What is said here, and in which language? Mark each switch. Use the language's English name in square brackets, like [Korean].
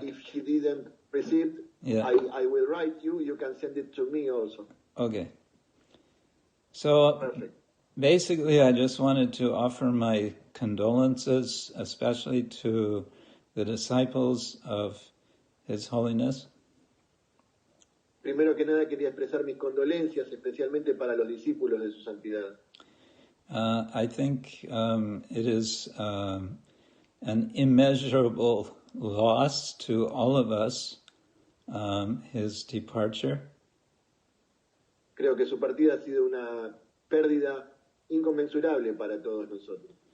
[English] If she didn't receive, I will write you. You can send it to me also. Okay. So Perfect. Basically, I just wanted to offer my condolences, especially to the disciples of His Holiness. [Spanish] Primero que nada quería expresar mis condolencias, especialmente para los discípulos de su santidad. [English] I think it is an immeasurable loss to all of us, his departure. [Spanish] Creo que su partida ha sido una pérdida inconmensurable para todos nosotros.